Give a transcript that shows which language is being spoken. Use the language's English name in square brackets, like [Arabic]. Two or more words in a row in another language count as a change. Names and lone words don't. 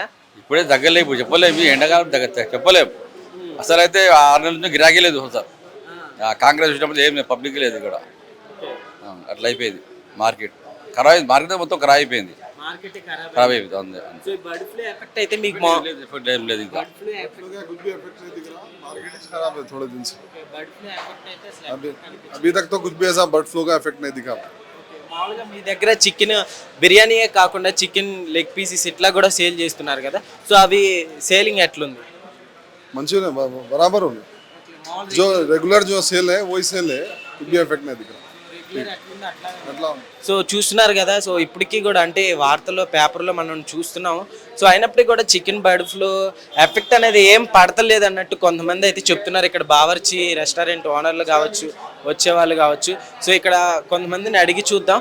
[Telugu] ఇప్పుడే తగ్గలేవు, ఇప్పుడు చెప్పలేము, ఎండాకాలం చెప్పలేము. అసలు అయితే 6 నెలల నుంచి గిరాకీ లేదు సార్. కాంగ్రెస్ వచ్చినప్పుడు ఏం పబ్లిక్ లేదు ఇక్కడ. అట్లా అయిపోయింది మార్కెట్, ఖరాబ్ అయింది. మార్కెట్ మొత్తం ఖరాబ్ అయిపోయింది, ఖరాబ్ అయిపోయింది. అంతే. సో [English] bird flu effect [Telugu] అయితే మీకు ఎఫెక్ట్ ఏం లేదు ఇంకా. [Hindi] कुछ भी इफेक्ट नहीं दिख रहा, मार्केट ही खराब है थोड़े दिन से। [English] bird flu effect [Telugu] అయితే అసలు [Hindi] अभी तक तो कुछ भी ऐसा [English] bird flu [Hindi] का इफेक्ट नहीं दिखा। [Telugu] మామూలుగా మీ దగ్గర చికెన్ బిర్యానీయే కాకుండా [English] chicken leg pieces [Telugu] ఇట్లా కూడా సేల్ చేస్తున్నారు కదా. సో అవి సేలింగ్ ఎట్లుంది? [Hindi] मंचूरियन बराबर हो गया, जो रेगुलर जो सेल है वही सेल है, कुछ भी इफेक्ट नहीं दिख रहा। मतलब [Telugu] సో చూస్తున్నారు కదా. సో ఇప్పటికీ కూడా అంటే వార్తల్లో పేపర్లో మనం చూస్తున్నాం. సో అయినప్పటికీ కూడా [English] chicken bird flu effect [Telugu] అనేది ఏం పడతలేదు అన్నట్టు కొంతమంది అయితే చెప్తున్నారు. ఇక్కడ బావర్చి రెస్టారెంట్ ఓనర్లు కావచ్చు, వచ్చేవాళ్ళు కావచ్చు. సో ఇక్కడ కొంతమందిని అడిగి చూద్దాం.